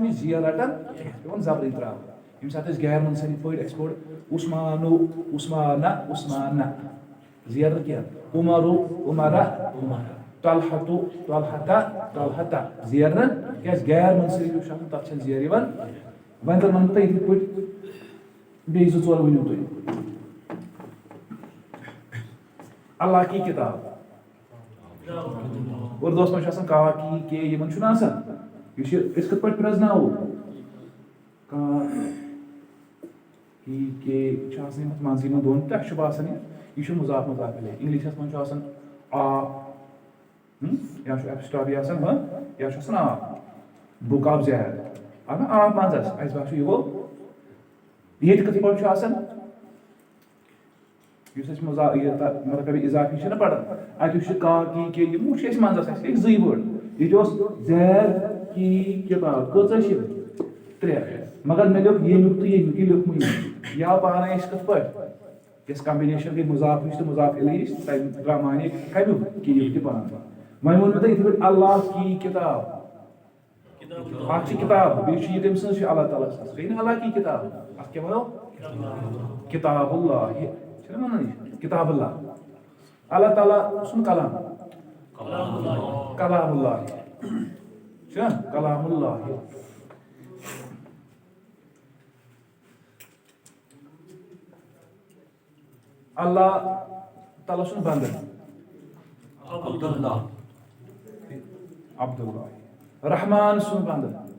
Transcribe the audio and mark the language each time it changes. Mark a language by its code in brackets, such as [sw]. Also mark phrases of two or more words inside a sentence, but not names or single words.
[ks] چھُنہٕ یہِ زیر رٹان پیوان زبرٕے ترٛاوُن ییٚمہِ ساتہٕ أسۍ غیر مُنصرف پٲٹھۍ اَسہِ پوٚر عثمانُ عثمانہ عثمانہ زیر نہٕ کینٛہہ عمرُ عمرہ طلحتُ طلحتہ طلحتہ زیر نہٕ کیٛازِ غیر مُنصرف یُس چھُ آسان تَتھ چھنہٕ زیر یِوان وۄنۍ زن وَنہٕ بہٕ تۄہہِ یِتھٕے پٲٹھۍ بیٚیہِ 2 ژور ؤنِو تُہۍ [ur] اللہ کی کِتاب [ks] اردوس منٛز چھُ آسان کا کی کے یِمن چھُنہ آسان یہِ چھِ أسۍ کِتھ پٲٹھۍ پرٛزناوو کا کی کے چھُ آسان یِمن منٛزٕ یِمن دۄن تۄہہِ چھُ باسان یہِ چھُ مُضاف مُضاف الیہ انگلشس منٛز چھُ آسان آ یا چھُ ایپسٹرافی آسان یا چھُ آسان [en] a book of Zaid [ks] آو نا آ منٛزس اَسہِ باسیو یہِ گوٚو ییٚتہِ کِتھ پٲٹھۍ چھُ آسان یُس اَسہِ مطلب اِضافی چھِ نا پران اَتہِ چھُ کا کی کے یِم چھِ اَسہِ منٛزس اَسہِ لٔگۍ 2 وٲڈ ییٚتہِ اوس [ur] زید کی [ks] کِتاب کۭژاہ چھِ 3 مگر مےٚ لیوٚکھ ییٚمیُک تہٕ ییٚمیُک یہِ لیوٚکھمُے یہِ آو پانے اَسہِ کِتھ پٲٹھۍ یۄس کمبِنیشن گٔے مُضافٕچ تہٕ مُضاف الیہٕچ تَمہِ درٛاو مانے کمیُک کیٖک تہِ پانہٕ وۄنۍ ووٚن مےٚ تۄہہِ یِتھ پٲٹھۍ [ur] اللہ کی کِتاب [ks] اکھ چھِ کِتاب بیٚیہِ چھِ یہِ تٔمۍ سٕنٛز چھِ اللہ تعالیٰ سٕنٛز گٔے نہ [ur] اللہ کی کِتاب [ks] اَتھ کیٛاہ وَنو [ar] کِتاب اللہ [ks] چھِنہ وَنان یہِ [ar] کِتاب اللہ [ks] اللہ تعالیٰ سُنٛد کلام [ar] کلام اللہ [ks] چھُنہ [ar] کلام اللہ [ks] اللہ تعالیٰ سُنٛد بنٛدٕ عبداللہ رحمان سُنٛد بنٛدٕ